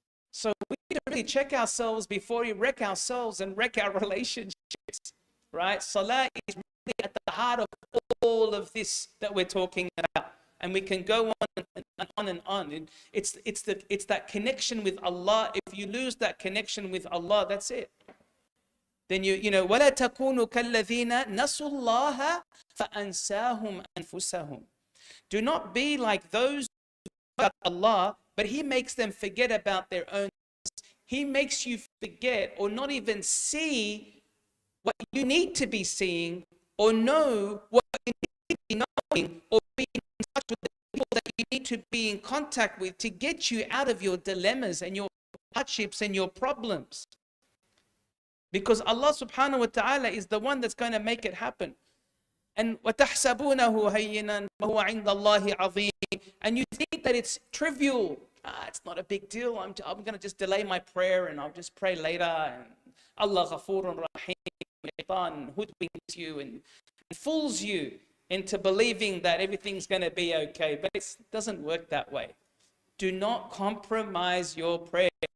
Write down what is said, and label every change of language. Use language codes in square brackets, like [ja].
[en] So we need to really check ourselves before we wreck ourselves and wreck our relationships, right? Salah is really at the heart of all of this that we're talking about. And we can go on and on and on. And it's that connection with Allah. If you lose that connection with Allah, that's it. Then you know, [ar] وَلَا تَكُونُوا كَالَّذِينَ نَسُوا اللَّهَ فَأَنْسَاهُمْ أَنفُسَهُم. [en] Do not be like those who forget Allah, but He makes them forget about their own. He makes you forget or not even see what you need to be seeing, or know what you need to be knowing, or be in touch with the people that you need to be in contact with to get you out of your dilemmas and your hardships and your problems. Because Allah subhanahu wa ta'ala is the one that's going to make it happen. [ar] And وَتَحْسَبُونَهُ هَيِّنًا وَهُوَ عِنْدَ اللَّهِ عَظِيمٌ. [en] And you think that it's trivial. It's not a big deal. I'm going to just delay my prayer and I'll just pray later. And Allah ghafurun rahim. Shaitan hoodwinks you and fools you into believing that everything's going to be okay. But it doesn't work that way. Do not compromise your prayer.